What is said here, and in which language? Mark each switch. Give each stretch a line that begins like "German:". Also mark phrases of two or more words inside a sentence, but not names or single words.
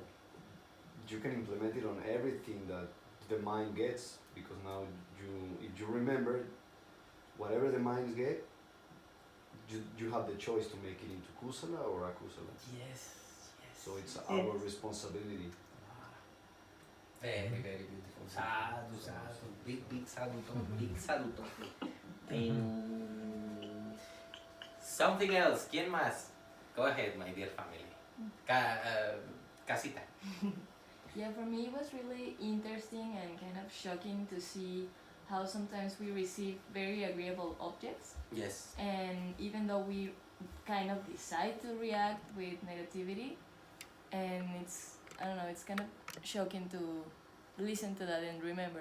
English: You can implement it on everything that the mind gets, because now if you remember, whatever the minds get, you have the choice to make it into kusala or akusala. Yes. So it's our responsibility. Very, very beautiful.
Pali: Sadhu, sadhu.
English: Big sadhu. Big sadhu. Something else.
Spanish: ¿Quién más?
English: Go ahead, my dear family. Casita. Yeah, for me it was really interesting and kind of shocking to see how sometimes we receive very agreeable objects. Yes. And even though we kind of decide to react with negativity, and it's, I don't know, it's kind of shocking to listen to that and remember.